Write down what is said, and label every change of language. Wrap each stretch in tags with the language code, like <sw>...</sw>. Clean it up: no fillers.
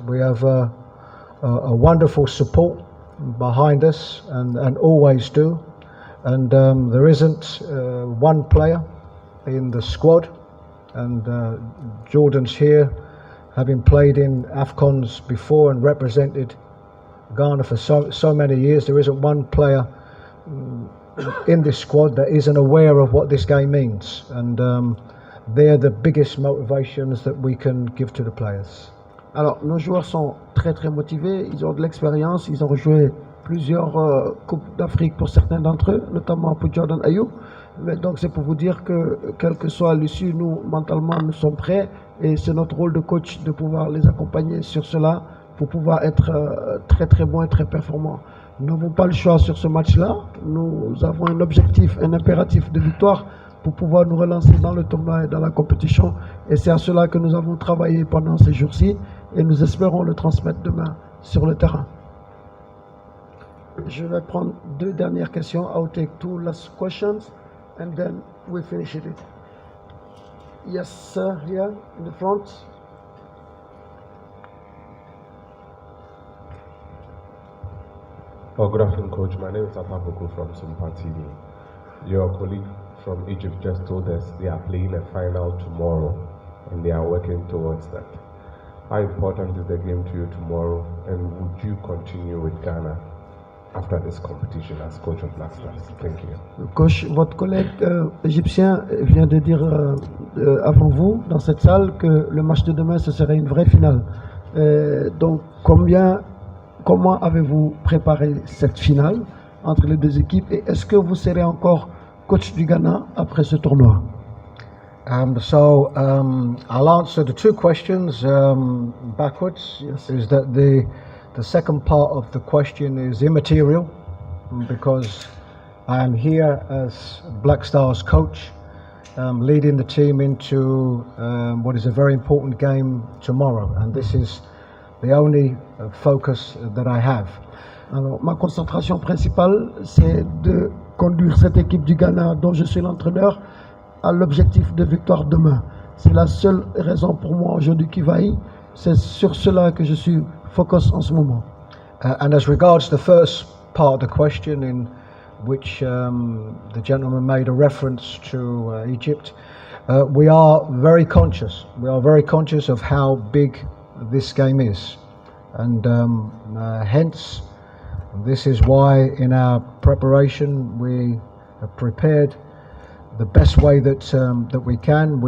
<en>We have a wonderful support behind us and always do, and there isn't one player in the squad, and Jordan's here, having played in AFCONs before and represented Ghana for so many years. There isn't one player in this squad that isn't aware of what this game means, and they're the biggest motivations that we can give to the players.</en> <fr>Alors, nos joueurs sont très très motivés, ils ont de l'expérience, ils ont joué plusieurs Coupes d'Afrique pour certains d'entre eux, notamment pour Jordan Ayew. Mais donc c'est pour vous dire que quelle que soit l'issue, nous mentalement nous sommes prêts et c'est notre rôle de coach de pouvoir les accompagner sur cela pour pouvoir être très très bons et très performants. Nous n'avons pas le choix sur ce match-là, nous avons un objectif, un impératif de victoire pour pouvoir nous relancer dans le tournoi et dans la compétition, et c'est à cela que nous avons travaillé pendant ces jours-ci et nous espérons le transmettre demain sur le terrain. Je vais prendre deux dernières questions.</fr> <en>I'll take two last questions and then we finish it. Yes, sir, here in the front. Oh, good afternoon, Coach. My name is Otto from Sumpa TV. Your colleague from Egypt just told us they are playing a final tomorrow and they are working towards that. How important is the game to you tomorrow, and would you continue with Ghana after this competition as coach of Black Stars? Thank you.</en> <fr>Coach, votre collègue égyptien vient de dire avant vous, dans cette salle, que le match de demain, ce serait une vraie finale. Donc, comment avez-vous préparé cette finale entre les deux équipes, et est-ce que vous serez encore coach du Ghana après ce tournoi?</fr> <en>I'll answer the two questions backwards. Yes. Is that the second part of the question is immaterial, because I am here as Black Stars coach, leading the team into what is a very important game tomorrow, and this is the only focus that I have.</en> <fr>Alors, ma concentration principale, c'est de conduire cette équipe du Ghana, dont je suis l'entraîneur, à l'objectif de victoire demain. C'est la seule raison pour moi aujourd'hui qui vaille. C'est sur cela que je suis focus en ce moment.</fr> <en>And as regards the first part of the question, in which the gentleman made a reference to Egypt, we are very conscious. We are very conscious of how big this game is, and hence this is why in our preparation we have prepared the best way that we can.</en>